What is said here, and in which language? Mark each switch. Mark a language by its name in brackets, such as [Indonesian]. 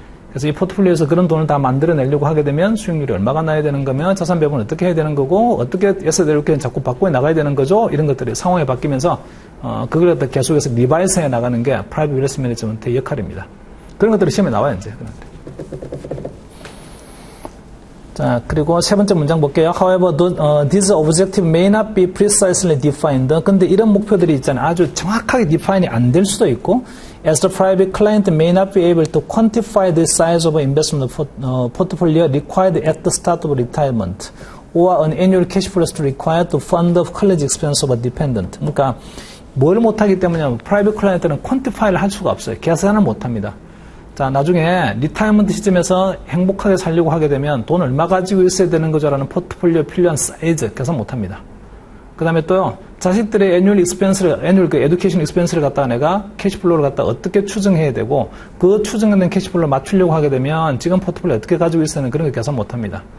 [Korean] 그래서 이 포트폴리오에서 그런 돈을 다 만들어내려고 하게 되면 수익률이 얼마가 나야 되는 거면 자산 배분을 어떻게 해야 되는 거고 어떻게 에셋 알로케이션 자꾸 바꿔 나가야 되는 거죠. 이런 것들이 상황이 바뀌면서 그걸 갖다 계속해서 리바이스 해 나가는 게 프라이빗 웨alth 매니지먼트의 역할입니다. 그런 것들이 시험에 나와요, 이제. 자, 그리고 세 번째 문장 볼게요. [English] However, these objectives may not be precisely defined. [Korean] 근데 이런 목표들이 있잖아요. 아주 정확하게 define이 안 될 수도 있고, [English] as the private client may not be able to quantify the size of investment portfolio required at the start of retirement, or an annual cash flow required to fund the college expense of a dependent. [Korean] 그러니까 뭘 못하기 때문에 private client는 quantify를 할 수가 없어요. 계산을 못합니다. 자, 나중에 리타이먼트 시점에서 행복하게 살려고 하게 되면 돈 얼마 가지고 있어야 되는 거죠라는 포트폴리오 필요한 사이즈 계산 못합니다. 그 다음에 또요, 자식들의 애뉴얼 그 에듀케이션 익스펜스를 갖다가 내가 캐시플로우를 갖다 어떻게 추정해야 되고 그 추정된 캐시플로우를 맞추려고 하게 되면 지금 포트폴리오 어떻게 가지고 있어야 되는 그런 거 계산 못합니다.